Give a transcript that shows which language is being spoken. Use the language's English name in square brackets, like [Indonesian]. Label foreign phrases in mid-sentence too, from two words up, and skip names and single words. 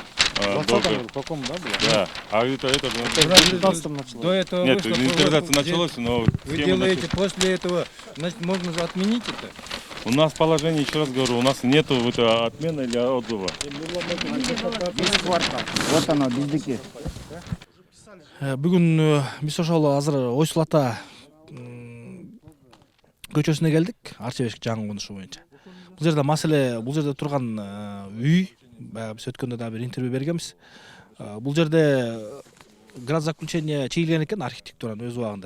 [Russian] В каком, да, было? Да. А это В 19-м началось. До этого нет, вышло, инвентаризация вы- началась, но Вы схема делаете началась. после этого, значит, можно же отменить это? У нас положение, еще раз говорю, у нас нету отмены или отзыва. Весь квартал. Вот оно, [Kyrgyz] биздики. Бүгүн биз ошол азыр Ойсул ата көчөсүнө келдик, Арчебешик жаңы конушу боюнча. Бул жерде маселе, бул жерде турган үй, баягы биз өткөндө да бир интервью бергенбиз. Бул жерде градзаключение чийилген экен архитектуранын өз убагында.